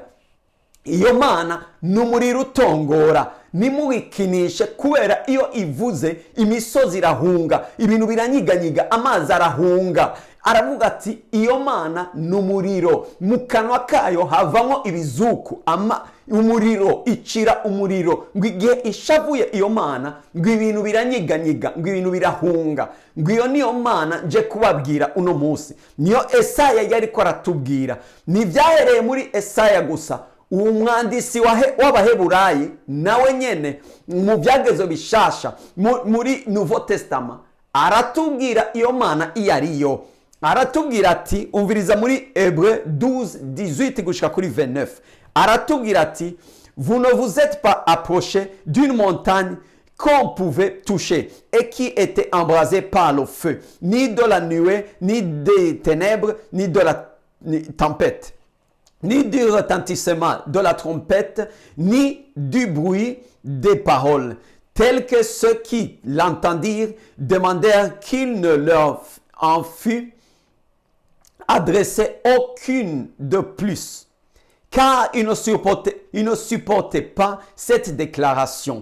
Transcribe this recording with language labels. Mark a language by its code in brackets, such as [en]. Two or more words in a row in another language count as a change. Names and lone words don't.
[rn] Iyo Mana n'umuriro utongora, nimuwikinishe kubera iyo ivuze imisozi irahunga, ibintu biranyiganyiga, amazi arahunga. Aravuga ati iyo Mana n'umuriro, mu kanwa kayo havamo ibizuku, umuriro icira umuriro, ngo igihe ishavuye iyo Mana ngo ibintu biranyiganyiga, ngo ibintu birahunga. Ngo iyo niyo Mana nje kubabwira uno munsi, niyo Esaya yariko aratubwira. Nivyahereye muri Esaya gusa, uwo mwandisi w'Abaheburayi nawe nyene mu byagezo bishasha muri Nouveau Testament aratubwira iyo Mana iyo ariyo. Aratubwira ati, umviriza muri Hébreux 12:18 gushika kuri 29. Aratubwira ati, [fr] vous ne vous êtes pas approché d'une montagne qu'on pouvait toucher et qui était embrasée par le feu, ni de la nuée, ni des ténèbres, ni de la tempête, ni du retentissement de la trompette, ni du bruit des paroles, tels que ceux qui l'entendirent demandèrent qu'il ne leur en fût adressé aucune de plus, car ils ne supportaient pas cette déclaration.